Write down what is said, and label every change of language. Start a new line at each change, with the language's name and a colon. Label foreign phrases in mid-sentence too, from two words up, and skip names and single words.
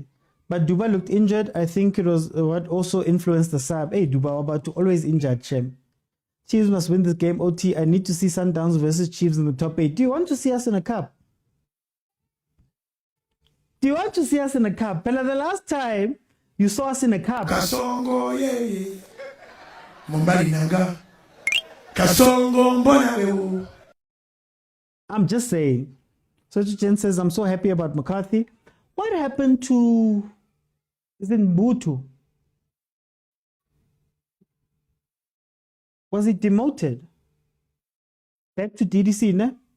English: But Duba looked injured. I think it was what also influenced the sub. Hey, Duba, about to always injured, Chem. Chiefs must win this game. OT, I need to see Sundowns versus Chiefs in the top 8. Do you want to see us in a cup? Do you want to see us in a cup? But the last time you saw us in a cup. Kasongo, yeah. Mumbali nanga. Kasongo, mbona. I'm just saying. So Jen says, I'm so happy about McCarthy. What happened to, is it Mbutu? Was he demoted? Back to DDC, ne?